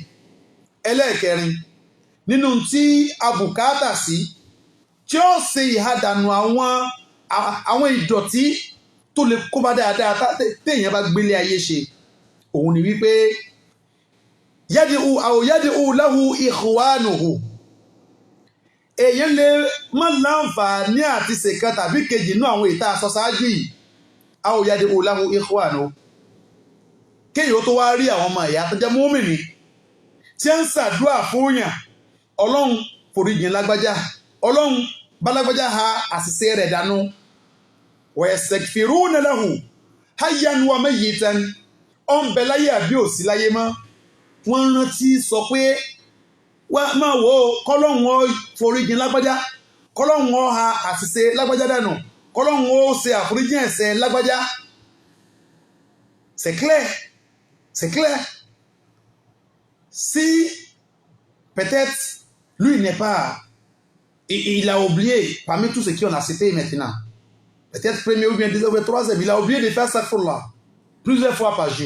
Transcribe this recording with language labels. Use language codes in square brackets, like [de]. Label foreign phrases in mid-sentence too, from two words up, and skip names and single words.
[yo] Ẹlẹ́ẹ̀kẹrin nínú tí abùkátà sí tí ó ṣe ìhàdànù àwọn ìdọ̀tí tó lè kó bá dáadáa téèyàn bá gbélé ayé ṣe. Òun ni wípé [ar] يدعو له إخوانه. [yo] Èyàn lè má láǹfààní àti ṣèkan tàbí kejì nínú àwọn ìta aṣọ ṣáájú yìí. [ar] أو يدعو له إخوانه. [yo] Kéyìn ó tó wá rí àwọn ọmọ ìyá tó jẹ́ mùmínì tí ń ṣàdúrà fún yàn. Ọlọ́run foríjìn lágbájá. Ọlọ́run bá lágbájá ha àṣìṣe rẹ̀ dànù. [ar] ويستغفرون له حيا وميتا. [yo] Ó ń bẹ láyé àbí ò sí láyé mọ́. Wọ́n rántí sọ pé wá máa wò ó kọ́lọ́hún ó foríjìn lágbájá, kọ́lọ́hún ó ha àṣìṣe lágbájá dànù, kọ́lọ́hún ó ṣe àforíjìn ẹ̀ṣẹ̀ lágbájá. [fr] C'est clair, c'est clair. Si peut-être lui n'est pas, il a oublié parmi tous ceux qui ont accepté maintenant, peut-être premier ou bien deuxième ou troisième, il a oublié de faire ça pour là plusieurs fois par jour.